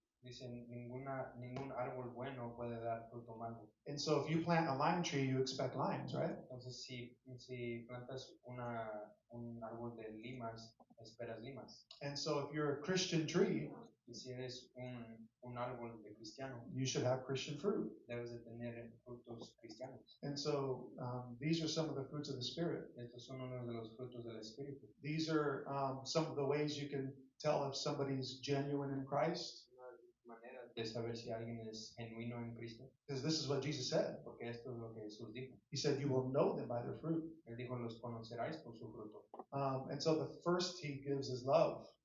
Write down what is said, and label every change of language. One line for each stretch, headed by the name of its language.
Spanish: Dice, ningún árbol bueno puede dar fruto malo.
English: And so if you plant a lime tree, you expect limes, right?
Spanish: Entonces, si plantas un árbol de limas, esperas limas.
English: And so if you're a Christian tree,
Spanish: Y si eres un árbol de cristiano,
English: you should have Christian fruit.
Spanish: debes de tener frutos cristianos.
English: And so these are some of the fruits of the Spirit.
Spanish: Estos son uno de los frutos del Espíritu.
English: These are some of the ways you can tell if somebody's genuine in Christ.
Spanish: Una manera de saber si alguien es genuino en Cristo,
English: Because this is what Jesus said.
Spanish: porque esto es lo que Jesús dijo.
English: He said, you will know them by their fruit.
Spanish: Él dijo, los conoceráis por su fruto.
English: And so the first he gives is love.